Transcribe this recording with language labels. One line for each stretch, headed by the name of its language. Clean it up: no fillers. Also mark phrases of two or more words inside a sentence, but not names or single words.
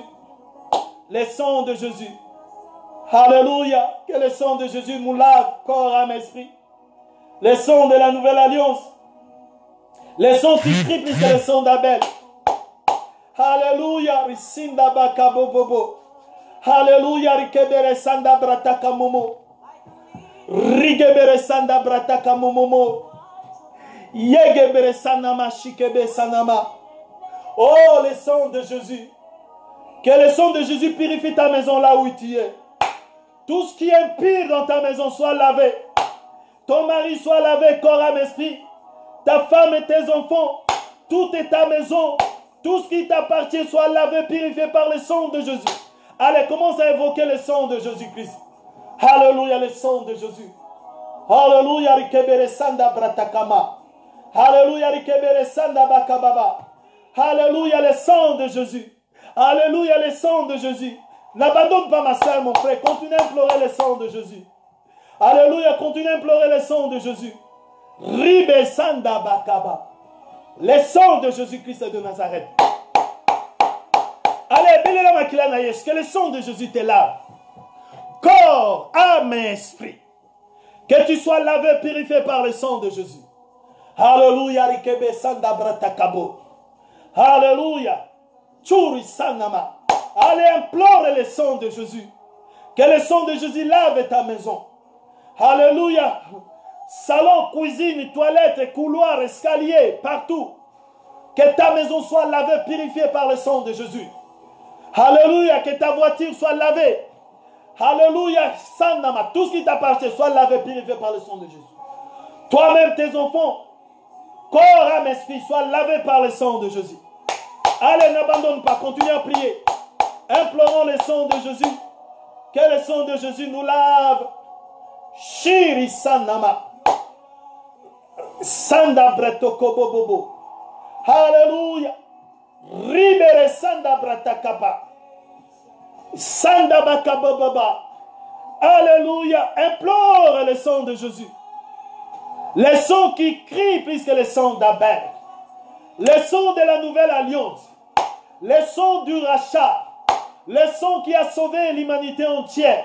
French: Le sang de Jésus. Alléluia. Que le sang de Jésus nous lave, corps, âme, esprit. Le sang de la nouvelle alliance. Le sang qui triple, c'est le sang d'Abel. Alléluia. Risinda bakabobobo. Alléluia. Rikebere sanda brataka momo. Rigebere sanda brataka momomo. Yegebere sanama shikebe sanama. Oh, le sang de Jésus. Que le sang de Jésus purifie ta maison là où tu es. Tout ce qui est impur dans ta maison soit lavé. Ton mari soit lavé, corps, âme, esprit. Ta femme et tes enfants. Toute ta maison. Tout ce qui t'appartient soit lavé, purifié par le sang de Jésus. Allez, commence à évoquer le sang de Jésus-Christ. Alléluia, le sang de Jésus. Alléluia, rikebere sanda bratakama. Alléluia, rikebere sanda bakababa. Alléluia, le sang de Jésus. Alléluia, le sang de Jésus. N'abandonne pas ma soeur, mon frère. Continue à implorer le sang de Jésus. Alléluia, continue à implorer le sang de Jésus. Ribe sanda bakaba. Le sang de Jésus-Christ de Nazareth. Allez,
Lingala: bénéla makila na Yesu.
French: Que le sang de Jésus te lave. Corps, âme et esprit. Que tu sois lavé, purifié par le sang de Jésus. Alléluia, rikebe sanda bratakabo. Alléluia. Tchouri sanama. Allez, implore le sang de Jésus. Que le sang de Jésus lave ta maison. Alléluia. Salon, cuisine, toilette, couloir, escalier, partout. Que ta maison soit lavée, purifiée par le sang de Jésus. Alléluia. Que ta voiture soit lavée. Alléluia. Sanama. Tout ce qui t'appartient soit lavé, purifié par le sang de Jésus. Toi-même, tes enfants, corps, âme, esprit, soient lavés par le sang de Jésus. Allez, n'abandonne pas, continue à prier. Implorons le sang de Jésus. Que le sang de Jésus nous lave. Shiri sanama. Sanda bretoko bobobo. Alléluia. Ribere sanda bratakaba. Sanda bakababa. Alléluia. Implore le sang de Jésus. Le sang qui crie plus que le sang d'Abel. Le sang de la nouvelle alliance. Le sang du rachat. Le sang qui a sauvé l'humanité entière.